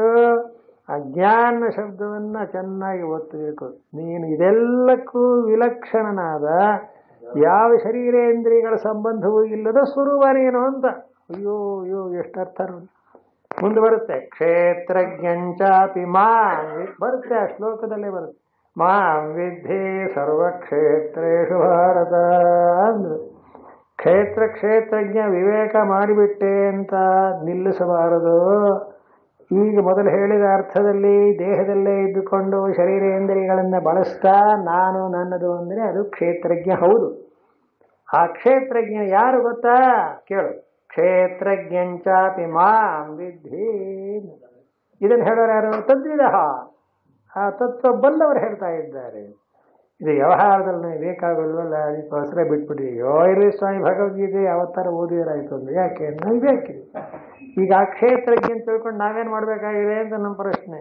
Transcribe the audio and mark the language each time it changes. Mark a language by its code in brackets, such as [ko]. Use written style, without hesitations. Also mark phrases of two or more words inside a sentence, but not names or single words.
[kn] ಆ ಜ್ಞಾನ ಶಬ್ದವನ್ನು ಚೆನ್ನಾಗಿ ಒತ್ತಬೇಕು. ನೀನು ಇದೆಲ್ಲಕ್ಕೂ ವಿಲಕ್ಷಣನಾದ, ಯಾವ ಶರೀರೇಂದ್ರಿಯಗಳ ಸಂಬಂಧವೂ ಇಲ್ಲದ ಸ್ವರೂಪನೇನು ಅಂತ. ಅಯ್ಯೋ ಅಯ್ಯೋ ಎಷ್ಟು ಅರ್ಥ ಮುಂದೆ ಬರುತ್ತೆ. [sa] ಕ್ಷೇತ್ರಜ್ಞಂಚಾಪಿ ಮಾಂ [kn] ಬರುತ್ತೆ, ಆ ಶ್ಲೋಕದಲ್ಲೇ ಬರುತ್ತೆ. [sa] ಮಾಂ ವಿದ್ಧಿ ಸರ್ವಕ್ಷೇತ್ರೇಷು ಭಾರತ ಅಂದ್ರು. [kn] ಕ್ಷೇತ್ರಜ್ಞ ವಿವೇಕ ಮಾಡಿಬಿಟ್ಟೆ ಅಂತ ನಿಲ್ಲಿಸಬಾರದು. ಈಗ ಮೊದಲು ಹೇಳಿದ ಅರ್ಥದಲ್ಲಿ ದೇಹದಲ್ಲೇ ಇದ್ದುಕೊಂಡು ಶರೀರೇಂದ್ರಿಯಗಳನ್ನು ಬಳಸ್ತಾ ನಾನು ನನ್ನದು ಅಂದರೆ ಅದು ಕ್ಷೇತ್ರಜ್ಞ ಹೌದು. ಆ ಕ್ಷೇತ್ರಜ್ಞ ಯಾರು ಗೊತ್ತಾ? ಕೇಳು. [sa] ಕ್ಷೇತ್ರಜ್ಞಂಚಾಪಿ ಮಾಂ ವಿದ್ಧಿ. [kn] ಇದನ್ನು ಹೇಳೋರು ಯಾರು? ತದ್ವಿಧ. ಆ ತತ್ವ ಬಲ್ಲವರು ಹೇಳ್ತಾ ಇದ್ದಾರೆ. ಇದು ವ್ಯವಹಾರದಲ್ಲಿ ನಮಗೆ ಬೇಕಾಗಲ್ವಲ್ಲ, ಅದಕ್ಕೋಸ್ಕರ ಬಿಟ್ಬಿಟ್ಟಿದೆಯೋ ಇರಲಿ ಸ್ವಾಮಿ, ಭಗವದ್ಗೀತೆ ಯಾವತ್ತಾರ ಓದಿದರಾಯ್ತು ಅಂದ್ರೆ ಯಾಕೆ ನಮಗೆ ಬೇಕಿದೆ. ಈಗ ಆ ಕ್ಷೇತ್ರಜ್ಞ ಅಂತ ತಿಳ್ಕೊಂಡು ನಾವೇನು ಮಾಡಬೇಕಾಗಿದೆ ಅಂತ ನಮ್ಮ ಪ್ರಶ್ನೆ.